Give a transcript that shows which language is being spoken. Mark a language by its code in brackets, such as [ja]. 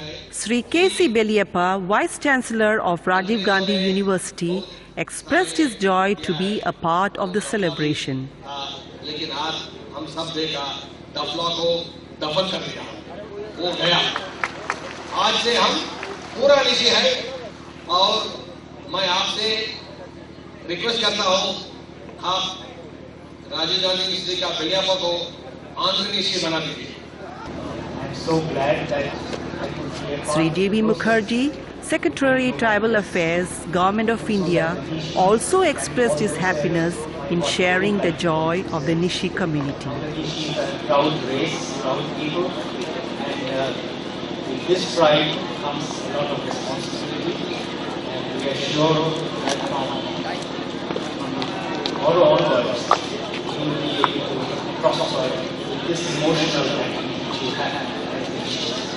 [en] Sri K.C. Beliappa, Vice Chancellor of Rajiv Gandhi University, expressed his joy to be a part of the celebration. [hi] लेकिन आज हम सब देखा दफला को दफन कर दिया, वो गया। आज से हम पूरा निशी है और मैं आपसे रिक्वेस्ट करता हूँ, आप राजीव गांधी यूनिवर्सिटी का बेलियाप्पा को ऑनरेरी निशी बना दीजिए। [en] So glad that Sri J.B. Mukherjee, Secretary Tribal Affairs, Government of India, also expressed his happiness in sharing the joy of the Nyishi community. Nyishi is a proud race, proud people, and with this pride comes a lot of responsibility, and we are sure that from all onwards you will be able to prosper with this emotional attitude which you have as Nyishi.